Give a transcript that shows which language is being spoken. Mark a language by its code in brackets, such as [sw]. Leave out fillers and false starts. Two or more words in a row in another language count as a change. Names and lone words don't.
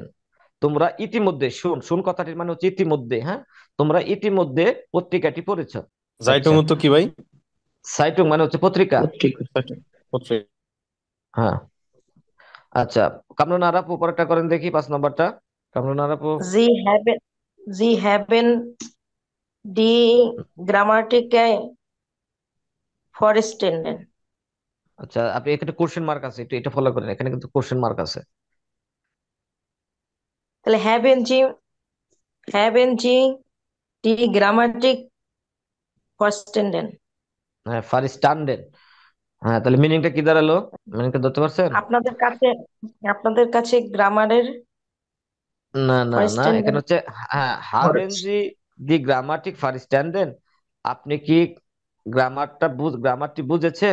[bn] তোমরা ইতিমধ্যে, [de] schon schon [bn] কথাটির মানে হচ্ছে ইতিমধ্যে। হ্যাঁ, তোমরা ইতিমধ্যে পত্রিকাটি পড়েছো। আচ্ছা, জাইটুং তো কি ভাই? সাইটুং মানে হচ্ছে পত্রিকা। পত্রিকা। পত্রিকা। হ্যাঁ, আচ্ছা, কামরুন আরাপ উপরটা করেন দেখি, 5 নম্বরটা। কামরুন আরাপ। [de] Sie haben, Sie haben die Grammatik verstanden. [bn] আচ্ছা, আপনি এখানে কোশ্চেন মার্ক আছে, একটু এটা ফলো করেন, এখানে কিন্তু কোশ্চেন মার্ক আছে। [de] তাহলে haben Sie die Grammatik verstanden? [bn] হ্যাঁ, ফারিস্টান্ডেন। হ্যাঁ, তাহলে মিনিংটা কি দাঁড়ালো? মিনিংটা ধরতে পারছেন? আপনাদের কাছে আপনাদের কাছে গ্রামারের না না না, ফার্স্টেন্ডেন্ট এখানে হচ্ছে হ্যাঁ, [de] haben Sie die Grammatik verstanden. [bn] আপনি কি গ্রামারটি বুঝেছেন?